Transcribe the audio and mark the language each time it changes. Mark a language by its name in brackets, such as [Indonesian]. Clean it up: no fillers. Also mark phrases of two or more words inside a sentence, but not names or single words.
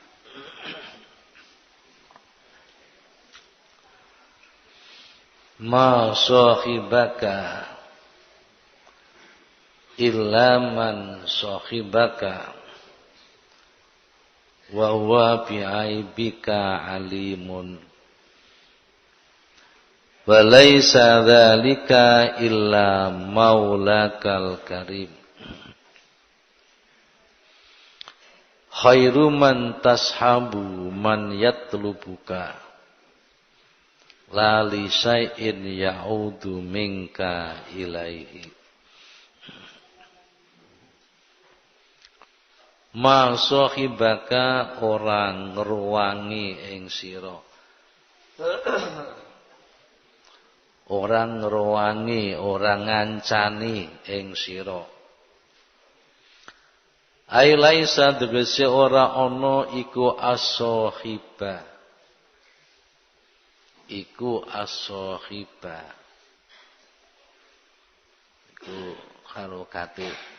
[Arabic] ما صاحبك إلا من صاحبك وهو بعيبك عليم وليس ذلك إلا مولاك الكريم. خير من تصحب من يطلبك لا لشيء يعود منك إليه. ما صاحبك [Javanese] orang ngruwangi ing sira. Orang ngruwangi, orang ngancani ing sira. [Arabic] أي ليس [Javanese] tegese ora ana iku as-sahiba. Iku as-sahiba. Iku harokate.